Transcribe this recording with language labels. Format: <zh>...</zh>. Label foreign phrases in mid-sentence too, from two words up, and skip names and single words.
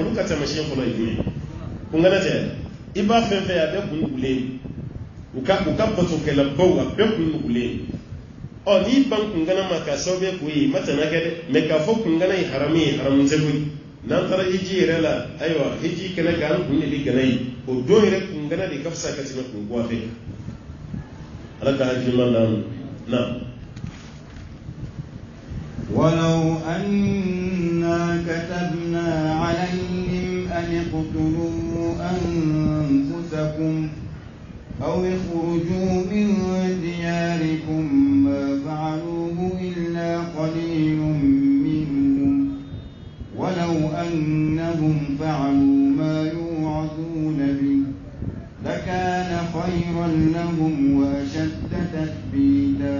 <bm>olu ka taamasiyɛn fɔlɔ ye jumɛn kun gana tɛ i b'a fɛn fɛn a bɛɛ kun nugulen u ka batokɛlabaw a bɛɛ kun nugulen n'i ban kun gana ma k'a sababu ye k'o ye ma tɛmɛ kɛ dɛ mɛ k'a fɔ kun gana ye haramu ye haramu tɛ koyi n'an taara hiji yɛrɛ la ayiwa hiji kɛnɛ kan kun de bɛ gana ye o don yɛrɛ kun gana de ka fisa ka tɛmɛ kun guwa fɛ ala ka hakilima d'an na</bm> <ar>ولو أنا كتبنا عليهم أن اقتلوا أنفسكم أو اخرجوا من دياركم ما فعلوه إلا قليل منهم ولو أنهم فعلوا ما يوعظون به لكان خيرا لهم وأشد تثبيتا</ar>